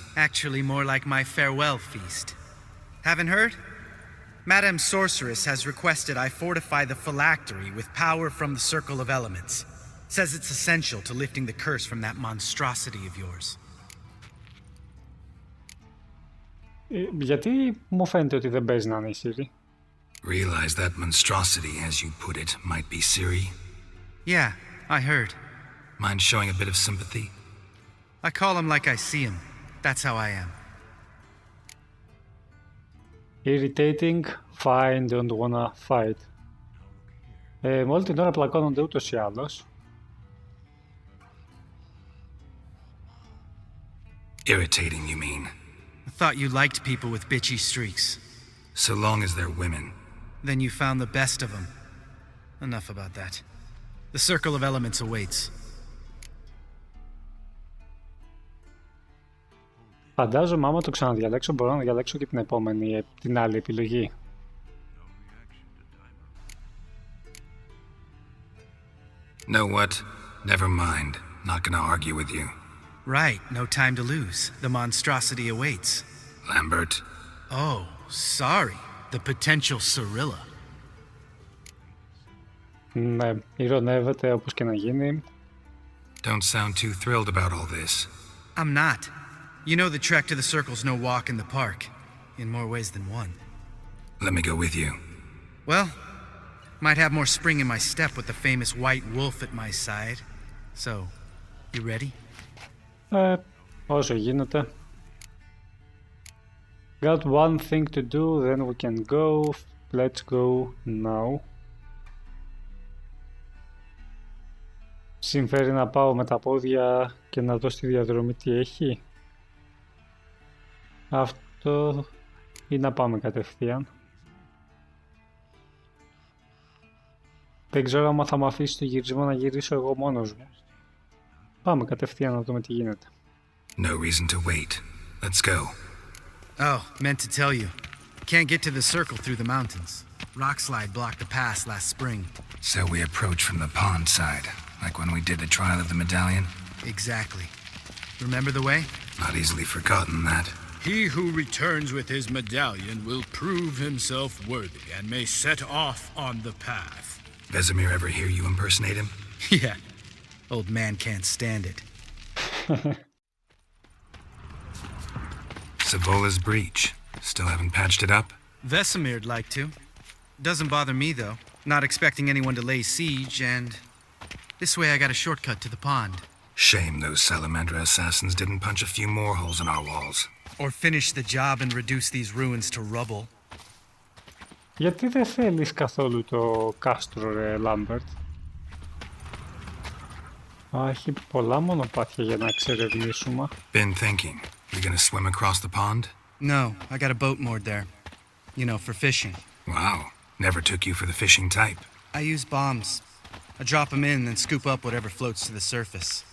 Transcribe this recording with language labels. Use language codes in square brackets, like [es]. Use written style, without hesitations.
[en] Actually, more like my farewell feast. Haven't heard? Madame Sorceress has requested I fortify the phylactery with power from the Circle of Elements. Says it's essential to lifting the curse from that monstrosity of yours. [el] Γιατί μου φαίνεται ότι δεν παίζει να είναι η Siri? [en] Realize that monstrosity, as you put it, might be Siri? Yeah, I heard. Mind showing a bit of sympathy? I call him like I see him. That's how I am. Irritating, fine, don't wanna fight. [el] Με όλη την ώρα πλακώνονται ούτως ή άλλως. [en] Irritating, you mean? I thought you liked people with bitchy streaks. So long as they're women. Then you found the best of them. Enough about that. The Circle of Elements awaits. [el] Φαντάζομαι άμα το ξαναδιαλέξω μπορώ να διαλέξω και την επόμενη, την άλλη επιλογή. [en] Know what? Never mind. Not gonna argue with you. Right, no time to lose. The monstrosity awaits. Lambert. Oh, sorry. The potential Cirilla. [el] Ναι, ειρωνεύεται όπως και να γίνει. [en] Don't sound too thrilled about all this. I'm not. You know the trek to the Circle's no walk in the park. In more ways than one. Let me go with you. Well, might have more spring in my step with the famous white wolf at my side. So, you ready? [el] Όσο γίνεται. [en] Got one thing to do, then we can go. Let's go now. [el] Συμφέρει να πάω με τα πόδια και να δω στη διαδρομή τι έχει. Αυτό ή να πάμε κατευθείαν. Δεν ξέρω άμα θα με αφήσει το γυρισμό να γυρίσω εγώ μόνος μου. Πάμε κατευθείαν να δούμε τι γίνεται. [en] No reason to wait. Let's go. Oh, meant to tell you. Can't get to the Circle through the mountains. Rockslide blocked the pass last spring. So we approach from the pond side, like when we did the trial of the medallion? Exactly. Remember the way? Not easily forgotten that. He who returns with his medallion will prove himself worthy and may set off on the path. Vesemir ever hear you impersonate him? Yeah. Old man can't stand it. Savola's breach. Still haven't patched it up? Vesemir'd like to. Doesn't bother me, though. Not expecting anyone to lay siege, and this way I got a shortcut to the pond. Shame those Salamandra assassins didn't punch a few more holes in our walls. Or finish the job and reduce these ruins to rubble. [el] Γιατί δεν θέλεις καθόλου το κάστρο, ρε Λάμπερτ? Έχει πολλά μονοπάτια για να εξερευνήσουμε. [en] Been thinking. We gonna swim across the pond? No, I got a boat moored there. You know, for fishing. Wow. Never took you for the fishing type. I use bombs. I drop them in and scoop up whatever floats to the surface.